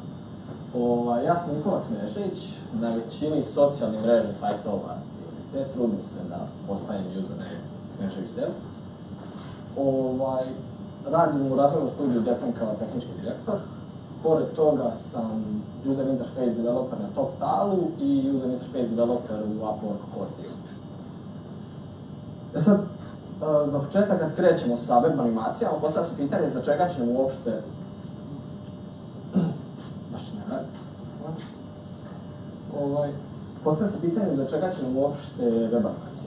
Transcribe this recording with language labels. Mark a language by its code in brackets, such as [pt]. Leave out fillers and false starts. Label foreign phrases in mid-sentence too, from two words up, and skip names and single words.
[sr] Ja sam Nikola Knežević, na većini socijalnih mreža sajtova te trudim se da postavim username Knežević Dev. Radim u razvojnom studiju Decem kao tehnički direktor. Pored toga sam [en] user interface developer [sr] na TopTalu i [en] user interface developer [sr] u Upwork Core. Sad, za početak kad krećemo sa web animacijama, postavlja se pitanje za čega ćemo uopšte... Postavlja se pitanje za čega ćemo uopšte web animacije.